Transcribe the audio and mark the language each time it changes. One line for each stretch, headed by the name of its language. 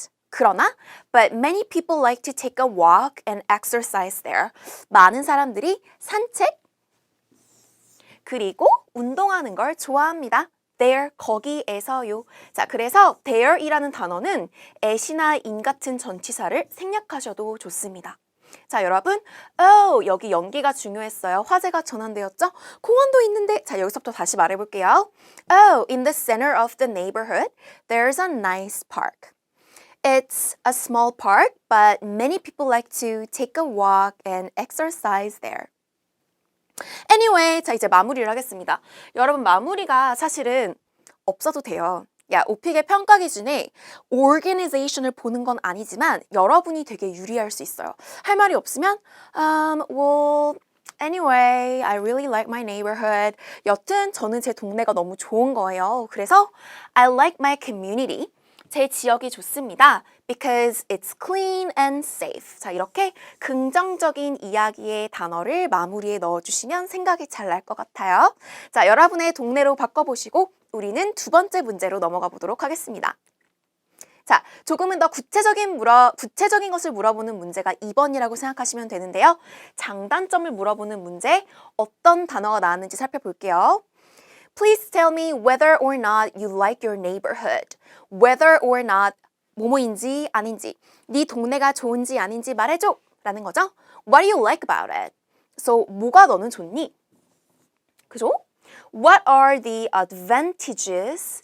Korean: 그러나
English: but many people like to take a walk and exercise there.
Korean: 많은 사람들이 산책 그리고 운동하는 걸 좋아합니다. there, 거기에서요. 자, 그래서 there이라는 단어는 at이나 in 같은 전치사를 생략하셔도 좋습니다. 자, 여러분, 여기 연기가 중요했어요. 화제가 전환되었죠? 공원도 있는데, 자, 여기서부터 다시 말해볼게요.
English: Oh, in the center of the neighborhood, there's a nice park. It's a small park, but many people like to take a walk and exercise there.
Korean: Anyway, 자 이제 마무리를 하겠습니다. 여러분 마무리가 사실은 없어도 돼요. 야, 오픽의 평가 기준에 organization을 보는 건 아니지만 여러분이 되게 유리할 수 있어요. 할 말이 없으면
English: well, anyway, I really like my neighborhood.
Korean: 여튼 저는 제 동네가 너무 좋은 거예요. 그래서
English: I like my community.
Korean: 제 지역이 좋습니다.
English: Because it's clean and safe.
Korean: 자, 이렇게 긍정적인 이야기의 단어를 마무리에 넣어주시면 생각이 잘 날 것 같아요. 자, 여러분의 동네로 바꿔보시고 우리는 두 번째 문제로 넘어가 보도록 하겠습니다. 자, 조금은 더 구체적인 것을 물어보는 문제가 2번이라고 생각하시면 되는데요. 장단점을 물어보는 문제, 어떤 단어가 나왔는지 살펴볼게요.
English: Please tell me whether or not you like your neighborhood.
Korean: Whether or not 뭐뭐인지 아닌지, 네 동네가 좋은지 아닌지 말해줘 라는 거죠.
English: What do you like about it?
Korean: So, 뭐가 너는 좋니? 그죠?
English: What are the advantages?